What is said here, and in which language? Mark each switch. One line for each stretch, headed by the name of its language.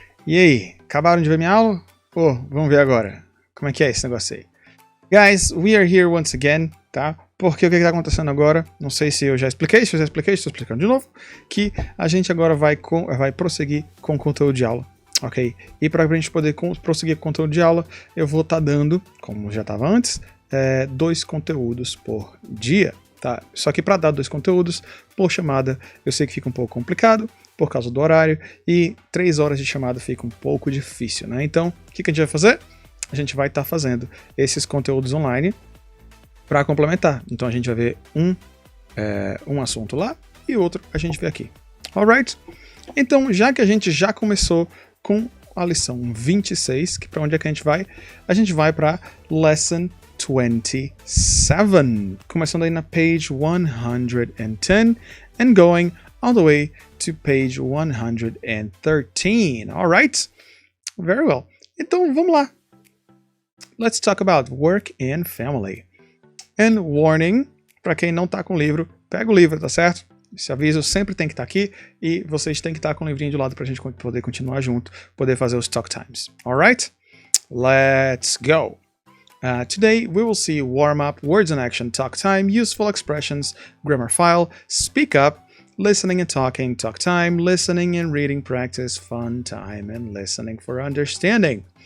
Portuguese: E aí, acabaram de ver minha aula? Pô, vamos ver agora. Como é que é esse negócio aí?
English: Guys, we are here once again,
Portuguese: tá? Porque o que está acontecendo agora, não sei se eu já expliquei, se eu já expliquei, estou explicando de novo, que a gente agora vai prosseguir com o conteúdo de aula, ok? E para a gente poder prosseguir com o conteúdo de aula, eu vou estar dando, como já estava antes, 2 conteúdos por dia, tá? Só que para dar 2 conteúdos por chamada, eu sei que fica um pouco complicado, por causa do horário, e 3 horas de chamada fica um pouco difícil, né? Então, o que a gente vai fazer? A gente vai estar fazendo esses conteúdos online para complementar. Então a gente vai ver um assunto lá e outro a gente vê aqui.
English: Alright?
Portuguese: Então, já que a gente já começou com a lição 26, que para onde é que a gente vai? A gente vai para
English: Lesson 27,
Portuguese: começando aí na
English: page 110 and going all the way to page 113. Alright? Very well.
Portuguese: Então, vamos lá.
English: Let's talk about work and family. And warning,
Portuguese: para quem não está com o livro, pega o livro, tá certo? Esse aviso sempre tem que estar aqui e vocês têm que estar com o livrinho de lado para a gente poder continuar junto, poder fazer os talk times.
English: Alright? Let's go! Today we will see warm-up, words in action, talk time, useful expressions, grammar file, speak up, listening and talking, talk time, listening and reading practice, fun time, and listening for understanding.